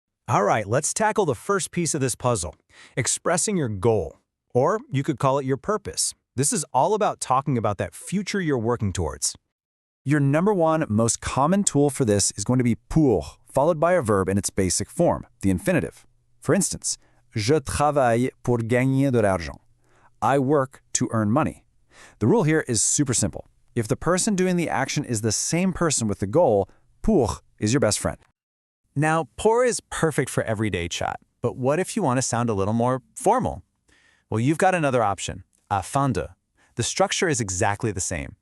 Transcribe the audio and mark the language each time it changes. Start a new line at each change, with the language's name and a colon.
English: All right, let's tackle the first piece of this puzzle, expressing your goal. Or you could call it your purpose. This is all about talking about that future you're working towards. Your number one most common tool for this is going to be pour, followed by a verb in its basic form, the infinitive. For instance,
French: je travaille pour gagner de l'argent.
English: I work to earn money. The rule here is super simple. If the person doing the action is the same person with the goal, pour is your best friend. Now, pour is perfect for everyday chat, but what if you want to sound a little more formal? Well, you've got another option, afin de. The structure is exactly the same.